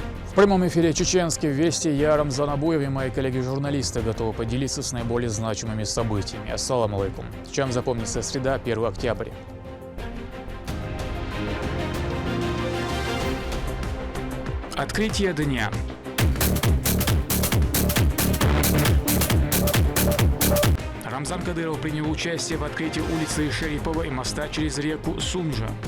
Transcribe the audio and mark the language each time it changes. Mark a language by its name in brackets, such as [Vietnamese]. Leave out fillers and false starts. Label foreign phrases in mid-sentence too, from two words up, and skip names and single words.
[Russian] В прямом эфире «Чеченские вести». Я Рамзан Абуев и мои коллеги-журналисты готовы поделиться с наиболее значимыми событиями. [Arabic] السلام عليكم. [Russian] Чем запомнится среда, 1 октября. Открытие дня. Рамзан Кадыров принял участие в открытии улицы Шарипова и моста через реку Сунжа.